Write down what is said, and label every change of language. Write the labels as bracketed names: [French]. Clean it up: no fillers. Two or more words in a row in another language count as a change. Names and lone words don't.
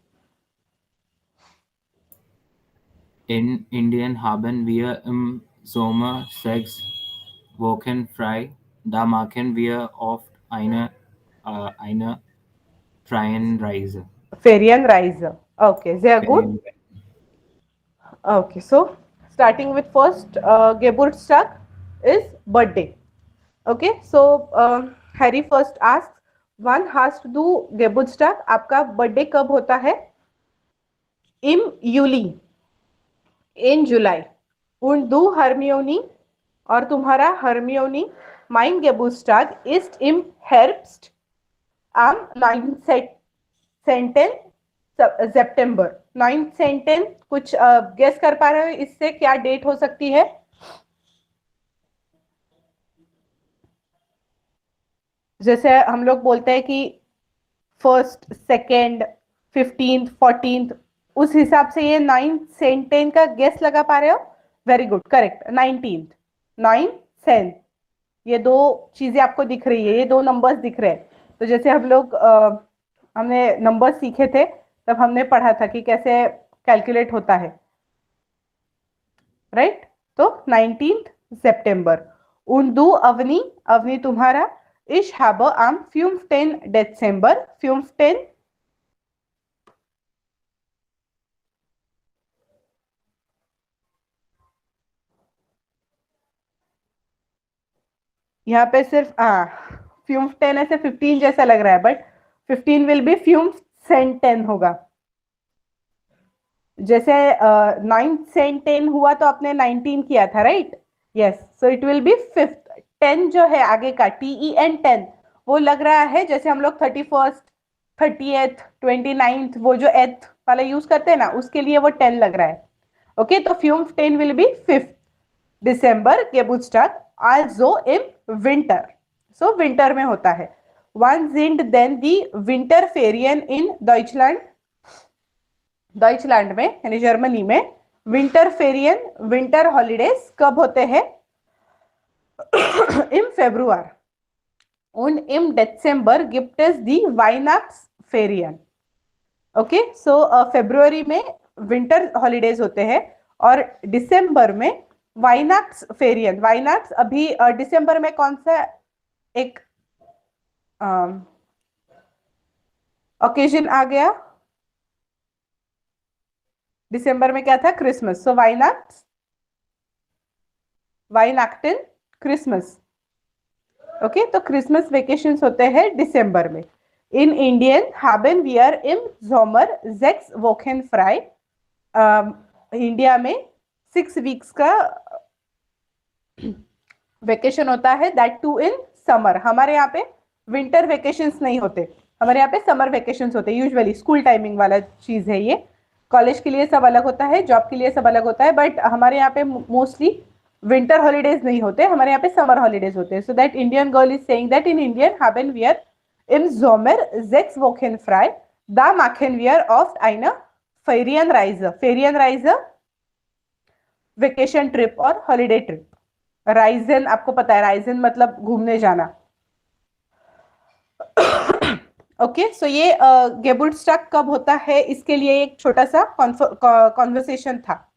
[German] In Indien haben wir im Sommer 6 Wochen frei. Da machen wir oft eine Ferienreise. Ferienreise. Okay, sehr gut. [English] Okay, so starting with first, Geburtstag is birthday. Okay, so Harry first asks, one has to do Geburtstag. [Hindi] आपका बर्थडे कब होता है? [German] Im Juli, [English] in July. [German] Und du, Hermione, [Hindi] और तुम्हारा [German] Hermione, mein Geburtstag ist im Herbst am 9. September. [Hindi] 9 कुछ गेस कर पा रहे हो इससे क्या डेट हो सकती है? जैसे हम लोग बोलते हैं कि 1st, 2nd, 15th, 14th, उस हिसाब से ये 9 का गेस लगा पा रहे हो? [English] very good, correct, [Hindi] 19th, 9 10, ये दो चीजें आपको दिख रही है, ये दो नंबर्स दिख रहे हैं। तो जैसे हम लोग हमने नंबर्स सीखे थे तब हमने पढ़ा था कि कैसे कैलकुलेट होता है, राइट। तो 19th सितंबर, उन अवनी, अवनी तुम्हारा, [German] इश habe am 15. Dezember, 15, [Hindi] यहाँ पे सिर्फ 15 ऐसे 15 जैसा लग रहा है, [English] but 15 will be 15 [Hindi] होगा। जैसे 9 से 10 हुआ तो आपने 19 किया था, राइट, [English] yes, so it will be 5th. [Hindi] 10 जो है आगे का TEN 10, वो लग रहा है जैसे हम लोग 31st, 30th, 29th, वो जो एथ वाला यूज करते हैं ना, उसके लिए वो 10 लग रहा है। [English] ओके, तो 15 will be 5th December [German] Geburtstag, also im Winter, [English] so [Hindi] विंटर में होता है। [German] Wann sind denn die Winterferien in Deutschland? [Hindi] डॉइचलैंड में यानी जर्मनी में [German] Winter Ferien, [English] winter holidays [Hindi] कब होते हैं? [German] im Februar und im Dezember gibt es die Weihnachtsferien। [English] okay, so [Hindi] फरवरी में [English] winter holidays [Hindi] होते हैं और दिसंबर में [German] Weihnachts Ferien. [Hindi] वाइनाक्स अभी दिसंबर में कौन सा एक ओकेजन आ गया? दिसंबर में क्या था? क्रिसमस। सो [German] Weihnachts, Weihnachten, [Hindi] क्रिसमस। ओके, तो [English] Christmas vacations [Hindi] होते हैं दिसंबर में। [German] In Indien haben wir im Sommer 6 Wochen frei. [Hindi] इंडिया में 6 वीक्स का वेकेशन होता है, [English] that too in summer. [Hindi] हमारे यहाँ पे [English] winter vacations [Hindi] नहीं होते, हमारे यहाँ पे [English] summer vacations [Hindi] होते हैं यूजुअली। [English] school timing [Hindi] वाला चीज है ये, कॉलेज के लिए सब अलग होता है, जॉब के लिए सब अलग होता है, बट हमारे यहाँ पे मोस्टली [English] winter holidays [Hindi] नहीं होते, हमारे यहाँ पे [English] summer holidays [Hindi] होते हैं। [English] So that Indian girl is saying that [German] In Indien haben wir im Sommer 6 Wochen frei, da machen wir oft eine Ferienreise. [English] Ferienreise vacation trip और holiday trip. [Hindi] राइजन आपको पता है, राइजन मतलब घूमने जाना। [English] okay, so [Hindi] ये गेबुर्टस्टाग कब होता है, इसके लिए एक छोटा सा कॉन्वर्सेशन था।